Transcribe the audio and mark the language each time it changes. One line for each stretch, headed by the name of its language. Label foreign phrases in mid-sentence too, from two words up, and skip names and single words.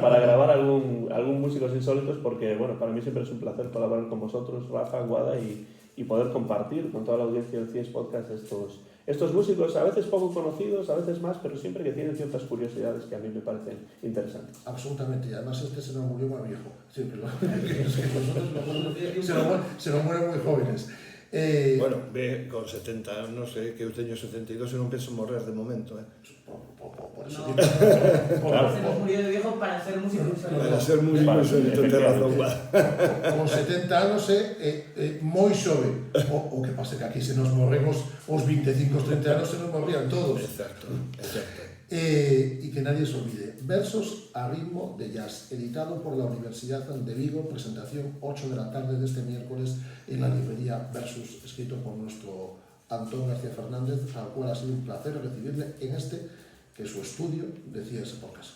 Spanish: para grabar algún Músicos Insólitos, porque, bueno, para mí siempre es un placer colaborar con vosotros, Rafa, Guada, y poder compartir con toda la audiencia del CIES Podcast estos músicos, a veces poco conocidos, a veces más, pero siempre que tienen ciertas curiosidades que a mí me parecen interesantes. Absolutamente, y además este se nos murió muy viejo. Sí, pero nosotros se nos mueren muy jóvenes. Bueno, ve,
Galician: con 70 anos, non sei, que eu teño 72 e non penso morrer de momento,
Spanish: Por eso No, Claro. se nos murió de viejo para ser músico insólito. Para ser músico insólito, te razón, va.
Galician: con 70 anos moi xove. O que pasa que aquí se nos morremos os 25, 30 anos se nos morrían todos.
Spanish: Exacto, exacto. Y que nadie se olvide. Versos a ritmo de jazz, editado por la Universidad de Vigo, presentación 8 de la tarde de este miércoles en la librería Versus, escrito por nuestro Antón García Fernández, al cual ha sido un placer recibirle en que es su estudio de CIES Podcast.